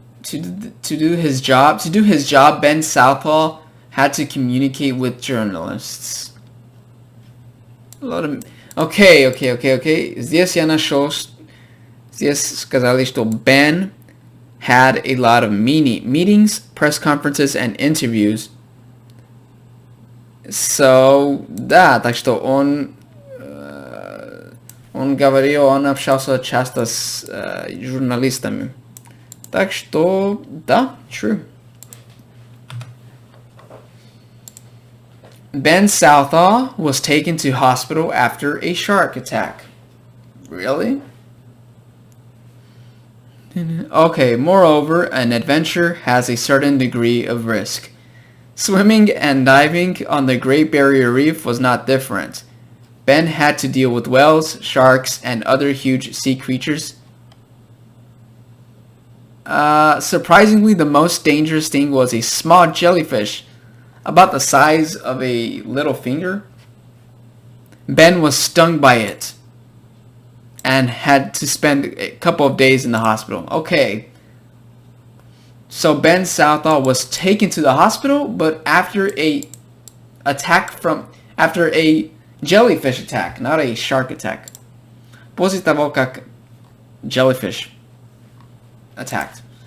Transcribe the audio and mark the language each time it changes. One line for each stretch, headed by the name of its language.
English: To do his job, Ben Southall had to communicate with journalists. Okay.
Russian: Здесь я нашел, здесь сказали, что
English: Ben had a lot of meetings, press conferences, and interviews. So,
Russian: да, так что он говорил, он общался часто с журналистами. Так что, да, true.
English: Ben Southall was taken to hospital after a shark attack. Really? Okay, moreover, an adventure has a certain degree of risk. Swimming and diving on the Great Barrier Reef was not different. Ben had to deal with whales, sharks, and other huge sea creatures. Surprisingly, the most dangerous thing was a small jellyfish, about the size of a little finger. Ben was stung by it and had to spend a couple of days in the hospital. Okay. So Ben Southall was taken to the hospital, but after a jellyfish attack, not a shark attack.
Russian: После того, как
English: jellyfish attacked.